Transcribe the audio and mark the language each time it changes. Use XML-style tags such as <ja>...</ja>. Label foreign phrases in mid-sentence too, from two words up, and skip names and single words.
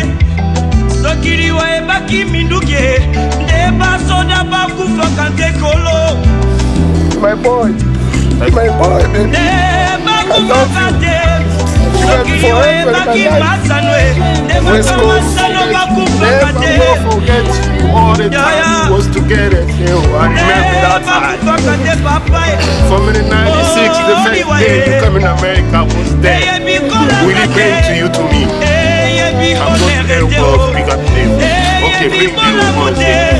<ln>Soki liwa ebaki minduke, nde basoda bakufaka te kolo.</ln> <en>My boy, baby.</en> <ln>Nde bakufaka te. Soki liwa ebaki masanwe, nde masano bakufaka te.</ln> <en>Never forget all the time we was together. I remember that time. From the 96, the first day you come in America was there. Willie came to you to me. I'm going to Airport, pick up them. Okay, bring you over there.</en>